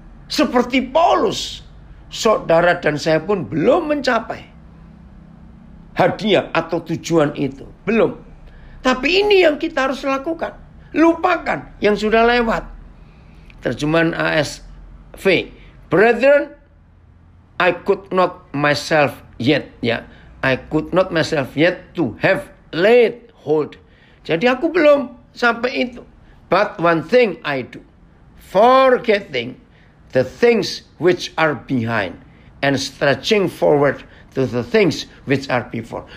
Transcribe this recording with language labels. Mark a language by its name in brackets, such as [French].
[Indonesian] Seperti Paulus, saudara dan saya pun belum mencapai hadiah atau tujuan itu. Belum. Tapi ini yang kita harus lakukan. Lupakan yang sudah lewat. Terjemahan ASV. [English] Brethren, I could not myself yet. Ya, I could not myself yet to have laid hold. [Indonesian] Jadi aku belum sampai itu. [English] But one thing I do, forgetting the things which are behind and stretching forward to the things which are before.